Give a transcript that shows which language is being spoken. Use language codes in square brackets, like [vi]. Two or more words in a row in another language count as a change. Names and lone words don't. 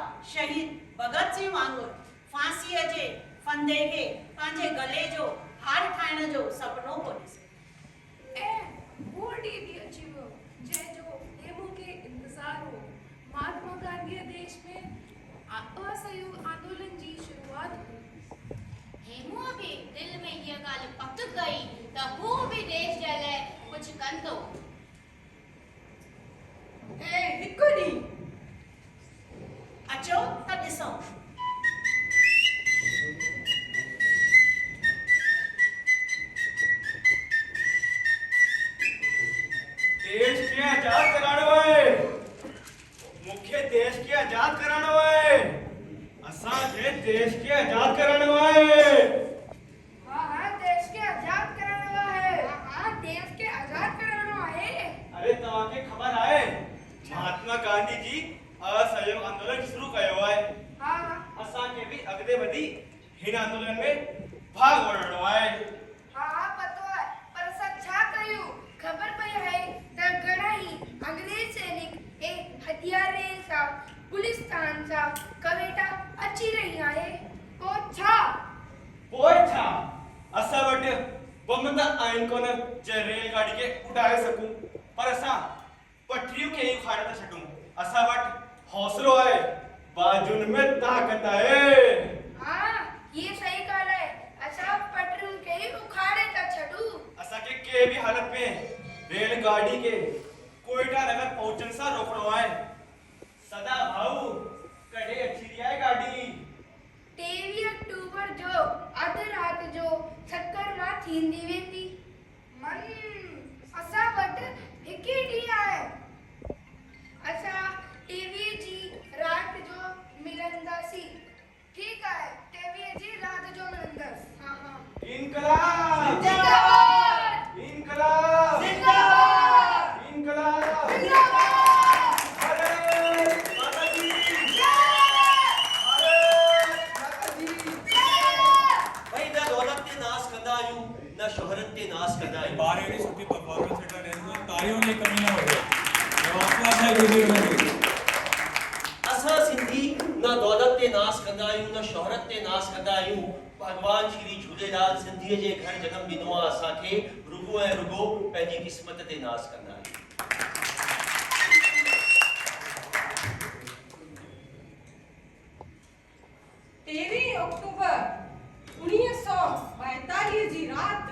[sd] शहीद भगत सिंह वांगुरु फांसीअ जे फंदे खे पंहिंजे गले जो हार ठाहिण जो सपनो पियो ॾिसे। ऐं उहो ॾींहुं बि अची वियो जंहिंजो हेमू खे इंतज़ारु हो। महात्मा गांधीअ देश में असहयोग आंदोलन जी शुरूआत हुई। हेमूअ बि दिल में इहा ॻाल्हि पक कई त हू बि देश जे लाइ कुझु कंदो। ऐं हिकु ॾींहुं अचो त ॾिसूं देश खे आजाद कराइणो आहे। मूंखे देश खे आजाद कराइणो आहे। असांखे देश खे आजाद कराइणो आहे। हाँ देश के आजाद कराइणो आहे। हाँ देश के आजाद कराइणो आहे। अरे तव्हांखे ख़बर आहे महात्मा गांधी जी असहयोग आंदोलन शुरू कयो आहे। हाँ असांखे बि अॻिते वधी हिन आंदोलन में भाग वठणो आहे। हाँ पतो आहे पर असां छा कयूं? खबर पई आहे त घणा ई अंग्रेज सैनिक ऐं हथियारनि सां पुलिस थान सां कवेटा अची रही आहे। पोइ छा? पोइ छा? असां वटि बम त आहिनि कोन जे रेलगाड़ी खे उॾाए सकूं, पर असां पटरियूं खे ई उखाड़े था छॾूं। असां वटि हौसलो आहे, बाजुनि में ताक़त आहे। हाँ ये सही ॻाल्हि आहे। असां पटरियुनि खे ई उखाड़े था छॾूं। असांखे के भी हालत में रेलगाड़ी के कोयटा नगर पहुंचण सां रोकणो आहे। सदा भाऊ कॾहिं अची रही आहे गाड़ी? 23 अक्टूबर जो अधु राति जो ठक्कर मां थींदी वेंदी। असां वटि हिकु ई ॾींहुं आहे। असां 23 जी राति जो मिलंदासीं। ठीकु आहे 23 जी राति जो मिलंदासीं। हाँ हाँ। इनकलाब जिंदाबाद! इनकलाब जिंदाबाद! इनकलाब! जिंदाबाद! [hi] भारत माता की जय! भारत माता की [sd] भाई न दौलत ते नास कंदा आहियूं न शोहरत ते नास कंदा आहियूं। बार एडी सुठी परफॉर्मेंस हेठा रहंदो तारियों ने कमी ना हुजे। हौसला सां गुज़री वञे। असां सिंधी न दौलत ते नास कंदा आहियूं न शोहरत ते नास कंदा आहियूं। भगवान श्री झूलेलाल सिंधीअ जे घर जनम ॾिनो आहे असांखे, रुगो ऐं रुगो पंहिंजी क़िस्मत ते नास कंदा आहियूं। 23 अक्टूबर 1942 जी राति